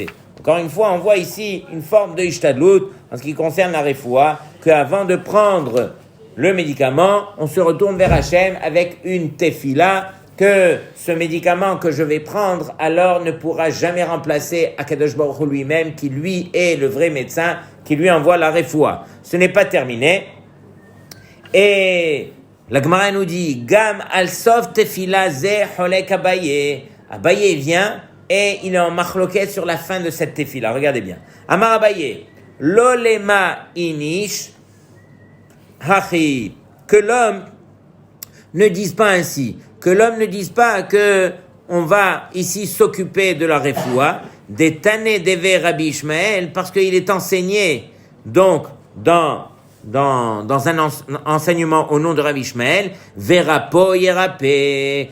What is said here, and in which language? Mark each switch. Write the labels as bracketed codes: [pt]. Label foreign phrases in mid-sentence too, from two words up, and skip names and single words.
[fr] Encore une fois, on voit ici une forme de ishtadlut en ce qui concerne la refoua, qu'avant de prendre le médicament, on se retourne vers Hachem avec une tefila, que ce médicament que je vais prendre, alors ne pourra jamais remplacer [he] הקדוש ברוך הוא [fr] lui-même, qui lui est le vrai médecin, qui lui envoie la refoua. Ce n'est pas terminé. Et la Gemara nous dit, [he] גם על סוף תפילה זה חולק אביי. [fr] Abaye vient et il est en machloket sur la fin de cette tefila. Regardez bien. [arc] אמר אביי, לא לימא איניש הכי. [fr] Que l'homme ne dise pas ainsi. Que l'homme ne dise pas que on va ici s'occuper de la refoua, des tanés d'Eve Rabbi Ishmael, parce qu'il est enseigné donc dans un enseignement au nom de Rabbi Ishmael, [he] ורפא ירפא.